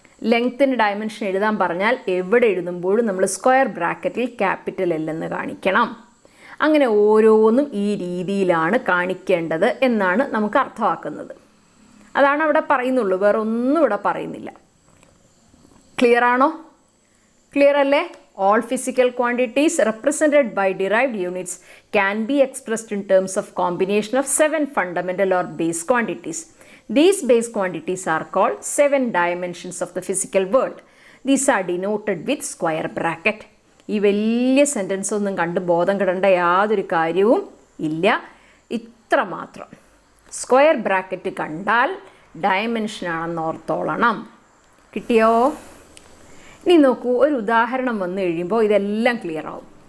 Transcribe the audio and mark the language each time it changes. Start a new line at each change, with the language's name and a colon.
Malayalam: ലെങ്ത്തിൻ്റെ dimension എഴുതാൻ പറഞ്ഞാൽ എവിടെ എഴുതുമ്പോഴും നമ്മൾ സ്ക്വയർ ബ്രാക്കറ്റിൽ ക്യാപിറ്റൽ എൽ എന്ന് കാണിക്കണം. അങ്ങനെ ഓരോന്നും ഈ രീതിയിലാണ് കാണിക്കേണ്ടത് എന്നാണ് നമുക്ക് അർത്ഥമാക്കുന്നത്. അതാണ് അവിടെ പറയുന്നുള്ളൂ, വേറെ ഒന്നും ഇവിടെ പറയുന്നില്ല. ക്ലിയർ ആണോ? ക്ലിയർ അല്ലേ?
English: All physical quantities represented by derived units can be expressed in terms of combination of 7 fundamental or base quantities. These base quantities are called 7 dimensions of the physical world. These are denoted with square bracket.
Malayalam: ഈ വലിയ sentence ഒന്നും കണ്ട് ബോധം കിടേണ്ട യാതൊരു കാര്യവും ഇല്ല. ഇത്ര മാത്രം. സ്ക്വയർ ബ്രാക്കറ്റ് കണ്ടാൽ ഡയമെൻഷനാണെന്ന് ഓർത്തോളണം. കിട്ടിയോ? ഇനി നോക്കൂ, ഒരു ഉദാഹരണം വന്നു കഴിയുമ്പോൾ ഇതെല്ലാം ക്ലിയർ ആവും.